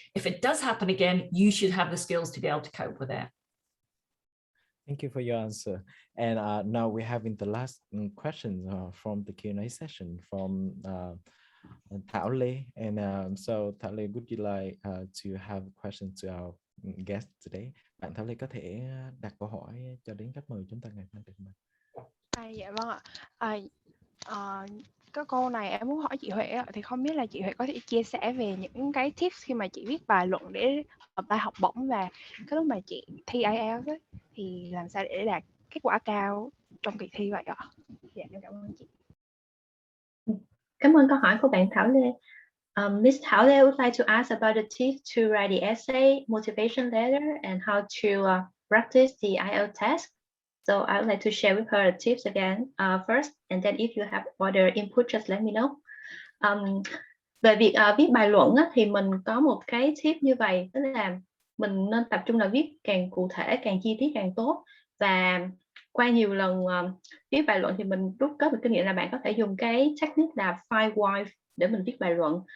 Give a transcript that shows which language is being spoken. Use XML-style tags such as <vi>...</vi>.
<en>If it does happen again, you should have the skills to be able to cope with it. Thank you for your answer. And now we're having the last question from the Q&A session from Thảo Lê. And so Thảo Lê, would you like to have a question to our guest today?</en> <vi>Bạn Thảo Lê có thể đặt câu hỏi cho đến khách mời chúng ta ngày hôm nay. Dạ vâng ạ. Cái câu này em muốn hỏi chị Huệ, thì không biết là chị Huệ có thể chia sẻ về những cái tips khi mà chị viết bài luận để apply học bổng, và cái lúc mà chị thi IELTS ấy, thì làm sao để đạt kết quả cao trong kỳ thi vậy ạ? Dạ, em cảm ơn chị. Cảm ơn câu hỏi của bạn Thảo Lê.</vi> <en>Miss Thảo Lê would like to ask about the tips to write the essay, motivation letter, and how to practice the IELTS test. So I would like to share with her the tips again first, and then if you have other input, just let me know.</en> <vi>Về việc viết bài luận á, thì mình có một cái tip như vậy, tức là mình nên tập trung là viết càng cụ thể, càng chi tiết càng tốt. Và qua nhiều lần viết bài luận thì mình rút kết được kinh nghiệm là bạn có thể dùng cái technique là 5 why để mình viết bài luận.</vi>